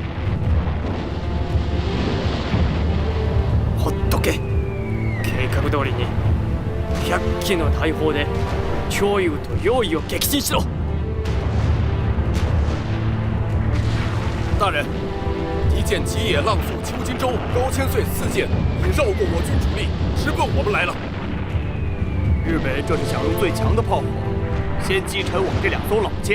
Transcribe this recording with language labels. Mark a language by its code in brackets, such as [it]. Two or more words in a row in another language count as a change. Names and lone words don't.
[ja] ほっとけ。計画通りに100機の大砲で脅威と用意を撃沈しろ。 [zh] 大人，敌舰吉野、浪速、秋金州、高千岁4舰已绕过我军主力，直奔我们来了。日本人这是想用最强的炮火，先击沉我们这2艘老舰。